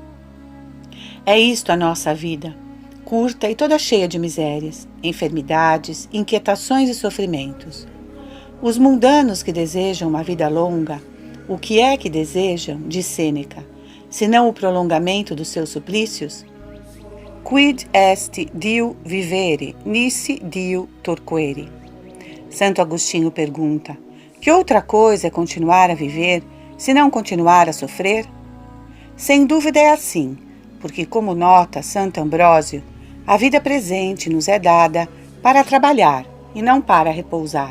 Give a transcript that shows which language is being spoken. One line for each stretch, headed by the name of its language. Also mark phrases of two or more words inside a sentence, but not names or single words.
Portuguese: É isto a nossa vida, curta e toda cheia de misérias, enfermidades, inquietações e sofrimentos. Os mundanos que desejam uma vida longa, o que é que desejam, diz Sêneca, senão o prolongamento dos seus suplícios?
Latin: Quid est Dio vivere, nisi Dio torquere.
Portuguese: Santo Agostinho pergunta: que outra coisa é continuar a viver, se não continuar a sofrer? Sem dúvida é assim, porque, como nota Santo Ambrósio, a vida presente nos é dada para trabalhar e não para repousar.